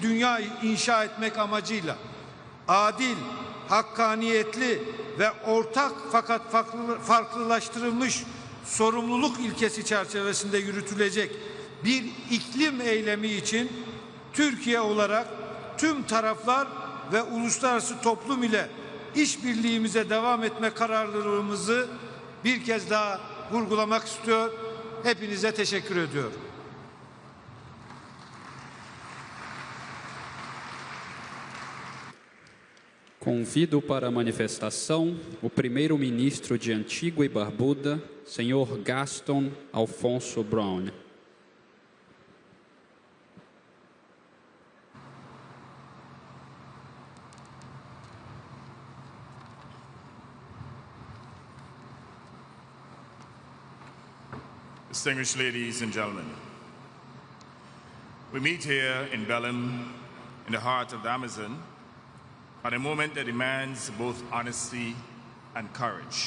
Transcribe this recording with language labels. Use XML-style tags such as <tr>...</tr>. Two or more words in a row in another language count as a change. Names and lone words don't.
<tr>dünya inşa etmek amacıyla adil, hakkaniyetli ve ortak fakat farklılaştırılmış sorumluluk ilkesi çerçevesinde yürütülecek bir iklim eylemi için Türkiye olarak tüm taraflar ve uluslararası toplum ile işbirliğimize devam etme kararlılığımızı bir kez daha vurgulamak istiyor. Hepinize teşekkür ediyorum.</tr> <pt>Convido para a manifestação o primeiro-ministro de Antigua e Barbuda, senhor Gaston Alfonso Brown.</pt> <en>Distinguished ladies and gentlemen, we meet here in Belém, in the heart of the Amazon, at a moment that demands both honesty and courage.</en>